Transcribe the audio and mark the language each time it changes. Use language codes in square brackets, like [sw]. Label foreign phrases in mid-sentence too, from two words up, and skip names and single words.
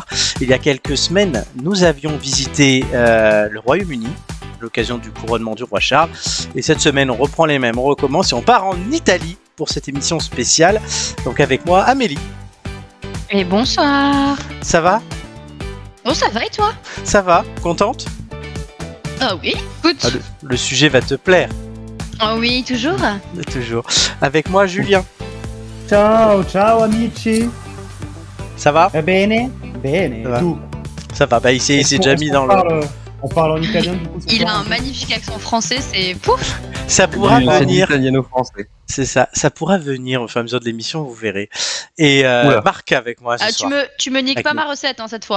[fr] Il y a quelques semaines, nous avions visité le Royaume-Uni, à l'occasion du couronnement du roi Charles, et cette semaine on reprend les mêmes, on recommence et on part en Italie pour cette émission spéciale, donc avec moi Amélie. Et bonsoir. Ça va ? Oh, ça va et toi ? Ça va ? Contente ? Ah oui, écoute. Ah, le sujet va te plaire. Ah oui, toujours. Toujours. Avec moi, Julien. [it] Ciao, ciao amici. [fr] Ça va ? [it] Bene, bene. [fr] Ça va. Tu? Ça va. Bah, il s'est déjà mis dans le... On parle en italien du coup. Il a un magnifique accent français, c'est pouf. Ça pourra venir. Italiano-français. C'est ça. Ça pourra venir au fur et à mesure de l'émission, vous verrez. Et Marc avec moi ce soir. Tu me niques Avec pas nous. ma recette cette fois.